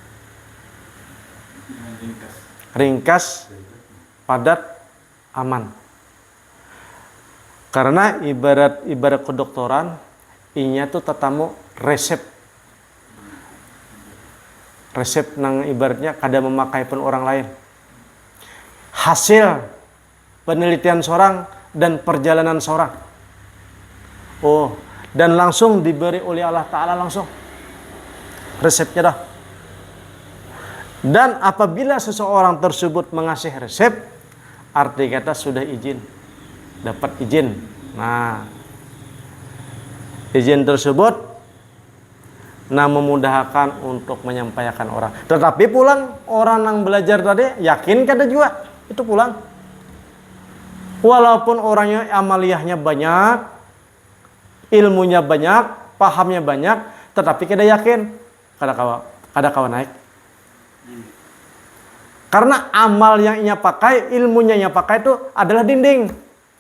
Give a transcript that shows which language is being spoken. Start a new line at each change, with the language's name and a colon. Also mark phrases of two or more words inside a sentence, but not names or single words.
Indonesian: Ringkas, padat, aman.
Banjar: Karena ibarat kedokteran, inya tuh tetamu resep nang ibaratnya kada memakai pun orang lain.
Indonesian: Hasil penelitian seorang dan perjalanan seorang. Dan langsung diberi oleh Allah Ta'ala langsung resepnya dah. Dan apabila seseorang tersebut mengasih resep, arti kata sudah izin. Dapat izin. Nah, izin tersebut memudahkan untuk menyampaikan orang.
Banjar: Tetapi pulang orang yang belajar tadi yakin kada juga itu pulang.
Indonesian: Walaupun orangnya amaliyahnya banyak, ilmunya banyak, pahamnya banyak, tetapi kada yakin
Banjar: kada kawa naik.
Indonesian: Karena amal yang ia pakai, ilmunya ia pakai itu adalah dinding.